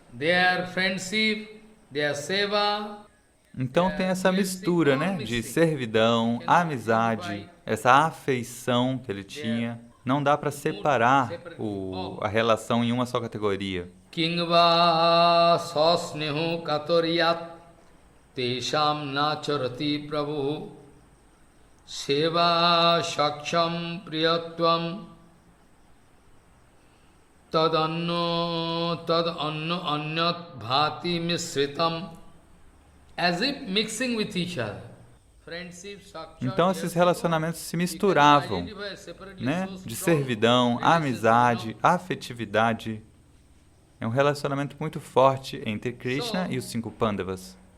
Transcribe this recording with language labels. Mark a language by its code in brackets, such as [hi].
[en] Their friendship, their seva. [pt] Então tem essa mistura, né, de servidão, amizade, essa afeição que ele tinha. Não dá para separar a relação em uma só categoria. [sa] Kingva sasnehu katoriyat tesham nacharati prabhu seva shaksham priyatvam tad anno anyat bhati misritam, [en] as if mixing with each other. [pt] Então esses relacionamentos se misturavam, né? De servidão, amizade, afetividade. É um relacionamento muito forte entre Krishna e os 5 Pandavas.